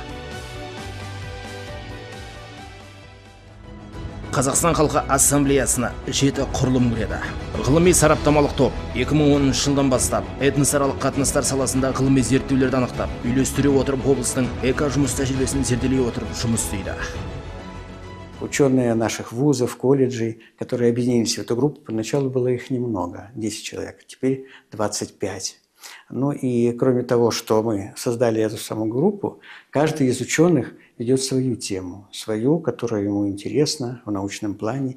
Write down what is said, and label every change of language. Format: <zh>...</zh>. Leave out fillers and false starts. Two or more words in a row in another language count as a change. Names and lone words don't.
<kk>Қазақстан халқы ассамблеясына 7 құрылым кіреді. Ғылыми сараптамалық топ 2010 жылдан бастап этносаралық қатынастар саласында ғылыми зерттеулерді анықтап, үйлестіре отырып облыстың эко-жұмыс тәжірибесін зерделей отырып жұмыс істейді.</kk> <ru>Ученые наших вузов, колледжей, которые объединились в эту группу, поначалу было их немного, 10 человек, теперь 25. Ну и кроме того, что мы создали эту самую группу, каждый из ученых ведет свою тему, свою, которая ему интересна в научном плане.</ru>